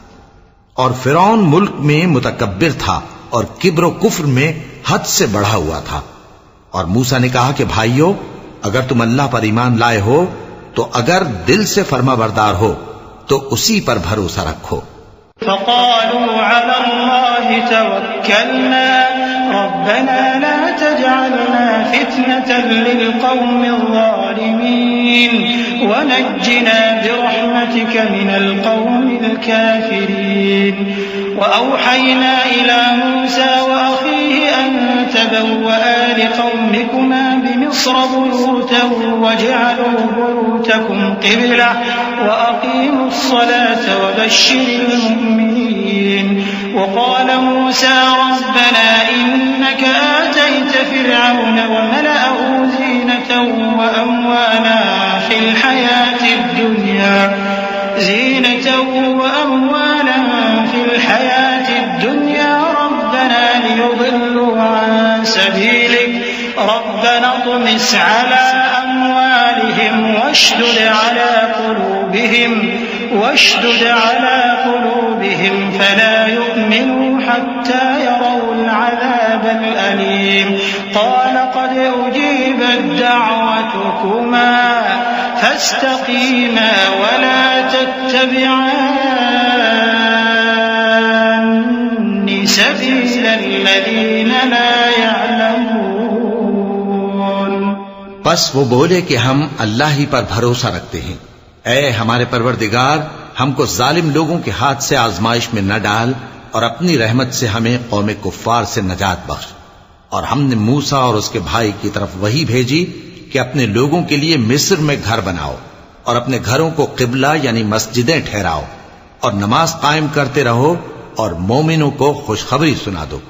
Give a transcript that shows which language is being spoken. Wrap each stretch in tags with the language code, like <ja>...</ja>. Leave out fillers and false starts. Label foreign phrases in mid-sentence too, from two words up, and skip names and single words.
<ur>اور فرعون ملک میں متکبر تھا اور کبر کفر میں حد سے بڑھا ہوا تھا. اور موسیٰ نے کہا کہ بھائیو، اگر تم اللہ پر ایمان لائے ہو تو اگر دل سے فرمانبردار ہو تو اسی پر بھروسہ رکھو.</ur> <ar>فقالوا على الله توكلنا ربنا لا تجعلنا فتنة للقوم الظالمين ونجنا برحمتك من القوم الكافرين. وأوحينا إلى موسى وأخيه أن تبوآ لقومكما بمصر بيوتا واجعلوا بيوتكم قبلة وأقيموا الصلاة وبشر المؤمنين. وقال موسى ربنا إنك آتيت فرعون وملأه زينة وأموالا في الحياة الدنيا ربنا ليضلوا عن سبيلك ربنا اطمس على أموالهم واشدد على قلوبهم فلا يؤمنوا حتى يروا العذاب الأليم. قال قد أجيبت دعوتكما فاستقيما ولا تتبعان سبيل الذين لا يعلمون.</ar> <ur>بس وہ بولے کہ ہم اللہ ہی پر بھروسہ رکھتے ہیں. اے ہمارے پروردگار، ہم کو ظالم لوگوں کے ہاتھ سے آزمائش میں نہ ڈال اور اپنی رحمت سے ہمیں قوم کفار سے نجات بخش. اور ہم نے موسیٰ اور اس کے بھائی کی طرف وحی بھیجی کہ اپنے لوگوں کے لیے مصر میں گھر بناؤ اور اپنے گھروں کو قبلہ یعنی مسجدیں ٹھہراؤ اور نماز قائم کرتے رہو اور مومنوں کو خوشخبری سنا دو.</ur>